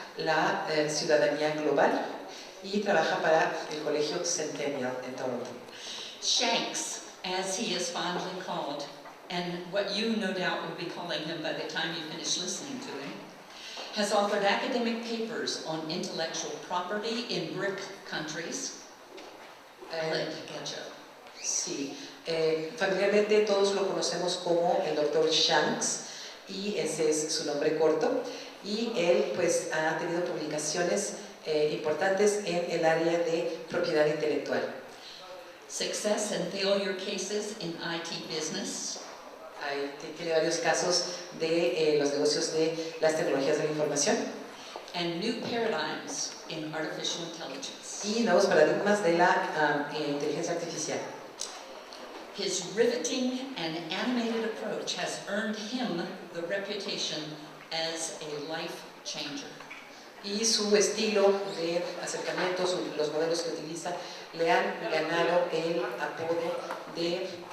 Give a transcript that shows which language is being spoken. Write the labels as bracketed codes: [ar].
[es] la ciudadanía global y trabaja para el Colegio Centennial en Toronto. [en] Shanks, as he is fondly called, and what you no doubt will be calling him by the time you finish listening to him, has authored academic papers on intellectual property in BRIC countries. I'll let you catch up. [es] Sí, familiarmente todos lo conocemos como el Dr. Shanks y ese es su nombre corto, y él pues ha tenido publicaciones importantes en el área de propiedad intelectual. [en] Success and failure cases in IT business. [es] Tiene varios casos de los negocios de las tecnologías de la información [en] And new paradigms in artificial intelligence. [es] y nuevos paradigmas de la inteligencia artificial. [en] His riveting and animated approach has earned him the reputation as a life changer. [es] Y su estilo de acercamiento, los modelos que utiliza, le han ganado el apodo de